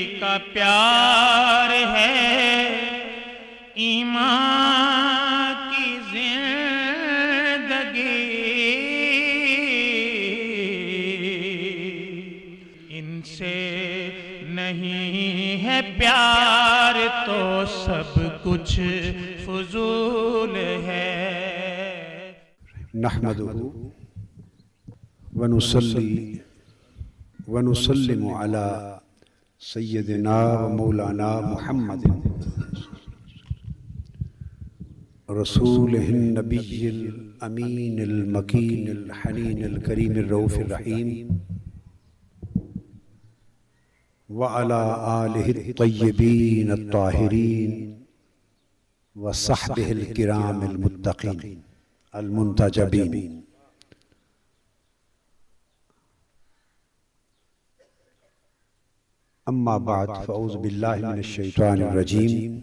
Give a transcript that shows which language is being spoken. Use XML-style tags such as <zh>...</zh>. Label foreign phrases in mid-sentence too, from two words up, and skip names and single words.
<ur>کا پیار ہے، ایمان کی زندگی، ان سے نہیں ہے پیار تو سب کچھ فضول ہے.</ur> <ar>نحمده ونصلي ونسلم على سيدنا ومولانا محمد رسوله النبي الأمين المكين الحنين الكريم الرؤوف الرحيم وعلى آله الطيبين الطاهرين وصحبه الكرام المتقين المنتجبين. أما بعد فأعوذ بالله من الشيطان الرجيم.</ar>